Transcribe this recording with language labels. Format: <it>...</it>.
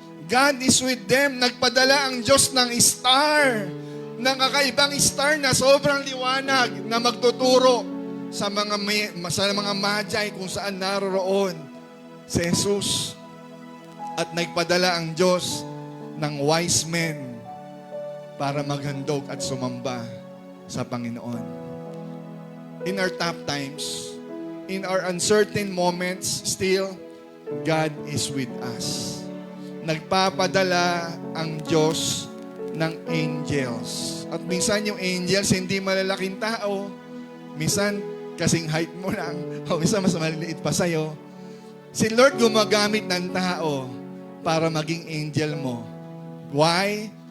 <en>God is with them.</en> <tl>Nagpadala ang Diyos ng star, ng kakaibang star na sobrang liwanag na magtuturo sa mga magi kung saan naroroon si Jesus. At nagpadala ang Diyos ng wise men para maghandog at sumamba sa Panginoon.</tl> <en>In our tough times, in our uncertain moments, still, God is with us.</en> <tl>Nagpapadala ang Diyos ng angels. At minsan yung angels, hindi malalaking tao. Minsan, kasing height mo lang. O minsan, mas maliliit pa sa'yo. Si Lord gumagamit ng tao para maging angel mo.</tl> <en>Why?</en>